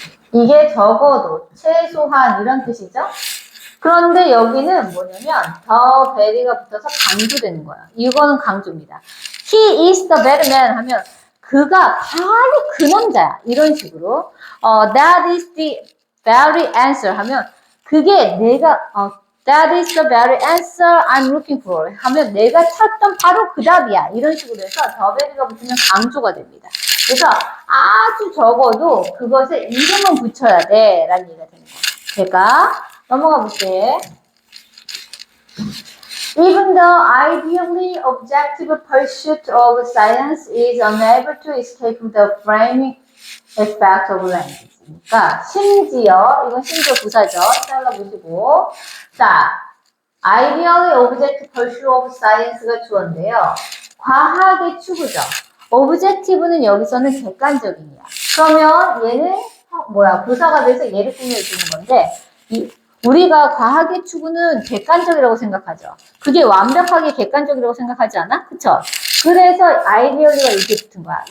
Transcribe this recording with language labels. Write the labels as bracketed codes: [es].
[ko] 이게 적어도, 최소한 이런 뜻이죠? 그런데 여기는 뭐냐면 the very가 붙어서 강조되는 거야. 이거는 강조입니다. [en] He is the better man [ko] 하면 그가 바로 그 남자야. 이런 식으로 [en] that is the very answer [ko] 하면 그게 내가 [en] that is the very answer I'm looking for [ko] 하면 내가 찾던 바로 그 답이야. 이런 식으로 해서 the very가 붙으면 강조가 됩니다. 그래서 아주 적어도 그것에 이름은 붙여야 돼 라는 얘기가 되는 거야. 될까? 넘어가 볼게. [en] Even the ideally objective pursuit of science is unable to escape the framing effect of language. [ko] 그러니까 이건 심지어 부사죠. 잘라보시고. 자, ideally objective pursuit of science가 주어인데요. 과학의 추구죠. objective는 여기서는 객관적인이야. 그러면 얘는 부사가 돼서 얘를 꾸며주는 건데 우리가 과학의 추구는 객관적이라고 생각하죠. 그게 완벽하게 객관적이라고 생각하지 않아? 그쵸? 그래서 아이디어리가 이렇게 붙은 거야.